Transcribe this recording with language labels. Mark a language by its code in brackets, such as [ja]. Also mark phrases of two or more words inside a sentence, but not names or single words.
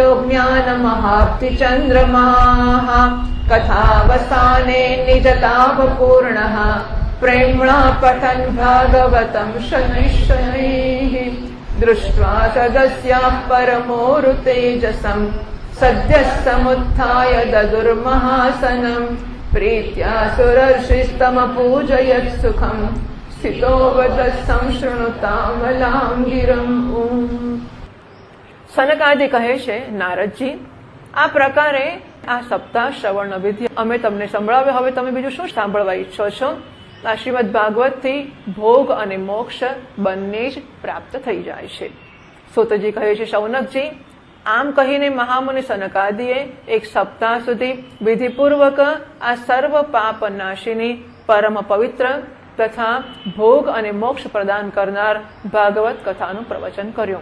[sa] ज्ञानमहाब्धिचन्द्रमाः कथावसाने निजतापपूर्णः प्रेम्णा पठन् भागवतं शनैः शनैः दृष्ट्वा सदस्याः परमोरुतेजसम् सद्यः समुत्थाय ददुर्महासनं प्रीत्या सुरर्षिस्तमपूजयत् सुखम् स्थितो वदत् संशृणुतामलां गिरम् [gu] સનકાદિ કહે છે નારદજી આ પ્રકારે આ સપ્તાહ શ્રવણ વિધિ અમે તમને સંભળાવ્યો. હવે તમે બીજું શું સાંભળવા ઈચ્છો છો? આ શ્રીમદ ભાગવતથી ભોગ અને મોક્ષ બંને જ પ્રાપ્ત થઈ જાય છે. સૂતજી કહે છે શૌનકજી આમ કહીને મહામુનિ સનકાદિએ એક સપ્તાહ સુધી વિધિપૂર્વક આ સર્વ પાપ નાશીની પરમ પવિત્ર તથા ભોગ અને મોક્ષ પ્રદાન કરનાર ભાગવત કથાનું પ્રવચન કર્યું.